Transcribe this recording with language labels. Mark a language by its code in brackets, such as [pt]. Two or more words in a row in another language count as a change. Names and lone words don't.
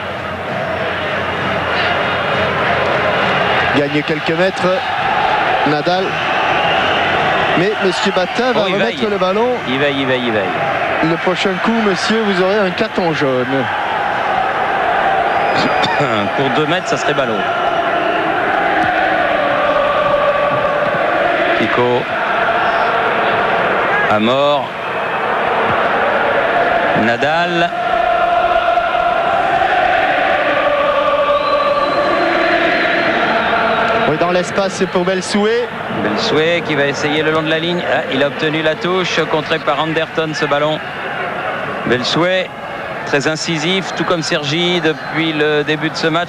[fr] Gagner quelques mètres, Nadal. Mais Monsieur Bata va remettre le ballon. Il veille. Le prochain coup, monsieur, vous aurez un carton jaune. Pour 2 mètres, ça serait ballot. Kiko. Amor. Nadal. Oui, dans l'espace pour Belsoué. Belsoué qui va essayer le long de la ligne. Ah, il a obtenu la touche, contré par Anderton ce ballon. Belsoué, très incisif, tout comme Sergi depuis le début de ce match.